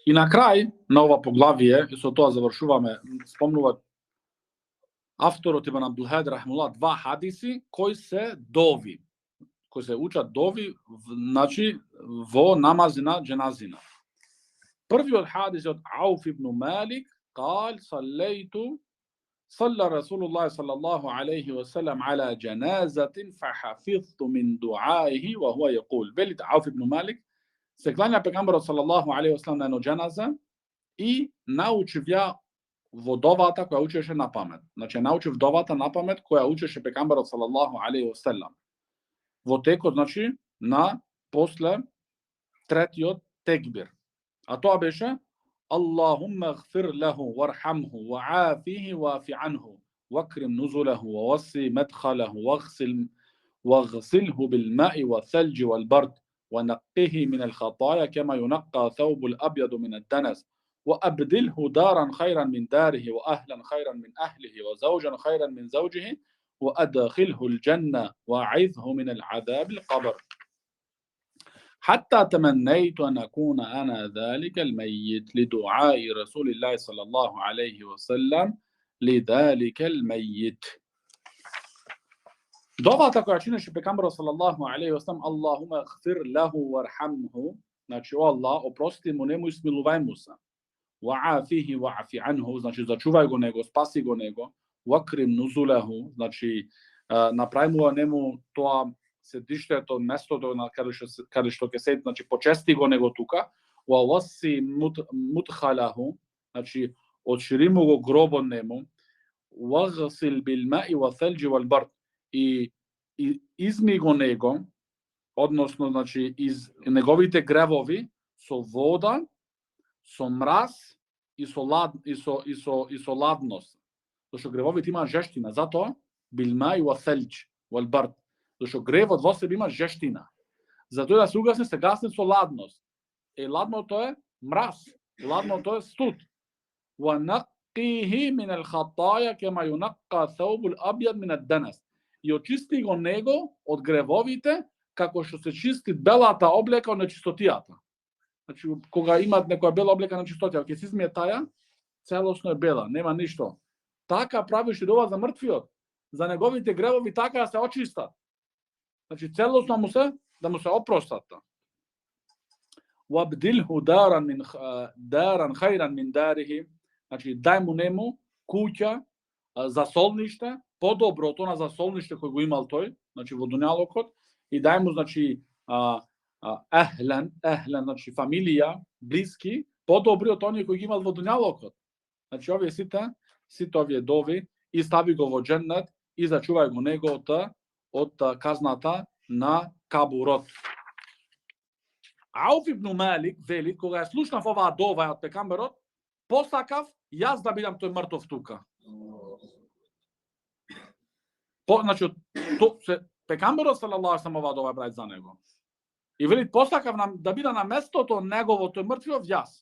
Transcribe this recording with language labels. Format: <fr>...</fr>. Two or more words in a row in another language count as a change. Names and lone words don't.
<mk>И на крај на ова поглавие, и со тоа завршуваме, спомнува авторот Ибн Абдулхадир рахимуллах два хадиси кои се дови, кои се учат дови, значи во намази на џеназина. Првиот хадис од Ауф ибн Малик</mk> <ar>قال صلى رسول الله صلى الله عليه وسلم على جنازة فحفظت من دعائه وهو يقول</ar> <mk>велит Ауф ибн Малик се клања пегамберот</mk> <ar>صلى الله عليه وسلم</ar> <mk>на едно џеназа и научив ја во довата која учеше на памет. Значи научив довата на памет која учеше пегамберот</mk> <ar>صلى الله عليه وسلم.</ar> <mk>Во текот, значи, на после третиот текбир.</mk> <ar>А тоа беше اللهم اغفر له وارحمه وعافه واعف عنه واكرم نزله ووسع مدخله واغسله بالماء والثلج والبرد ونقه من الخطايا كما ينقى ثوب الأبيض من الدنس وأبدله دارا خيرا من داره وأهلا خيرا من أهله وزوجا خيرا من زوجه وأدخله الجنة وأعذه من العذاب القبر حتى تمنيت أن أكون أنا ذلك الميت لدعاء رسول الله صلى الله عليه وسلم لذلك الميت.</ar> <mk>Довата која чинеше пегамберот</mk> <ar>صلى الله عليه وسلم اللهم اغفر له وارحمه,</ar> <mk>значи о Аллах, опрости му нему и смилувај му се.</mk> <ar>وعافه واعف عنه,</ar> <mk>значи зачувај го него, спаси го него.</mk> <ar>وأكرم نزله,</ar> <mk>значи направи му нему тоа седиштето, местото на каде што ќе седи, значи почести го него тука.</mk> <ar>ووسع مدخله,</ar> <mk>значи отшири му го гробот нему.</mk> <ar>واغسله بالماء والثلج والبرد,</ar> <mk>и изми го него, односно значи из неговите гревови со вода, со мраз и со ладност. Зашто гревовите има жештина, затоа</mk> <ar>بالماء والثلج والبرد.</ar> <mk>Зашто гревот во себе има жештина. Затоа да се угасне, се гасне со ладност. Ладното е мраз, ладното е студ.</mk> <ar>ونقه من الخطايا كما ينقى ثوب الأبيض من الدنس.</ar> <mk>И очисти го него од гревовите, како што се чисти белата облека од нечистотијата. Значи, кога имат некоја бела облека на чистотија, ќе се измие таја, целосно е бела, нема ништо. Така правиш и дова за мртвиот, за неговите гревови така да се очистат. Значи, целосно да му се опростат.</mk> <ar>وأبدله دارا خيرا من داره,</ar> <mk>значи, дај му нему куќа, засолниште, подоброто на засолниште кој го имал тој, значи во дуњалокот, и дај му, значи, ехлен, значи фамилија, блиски, подобри од оние кои ги имал во дуњалокот. Значи, овие сите овие дови, и стави го во џеннет, и зачувај го него од казната на кабурот. Ауф ибн Малик вели, кога ја слушнав оваа дова од пегамберот, посакав јас да бидам тој мртов тука. Значи, пегамберот</mk> <ar>صلى الله عليه</ar> <mk>оваа дова прави за него. И вели, посакав да бида на местото негово тој мртвиот јас.</mk>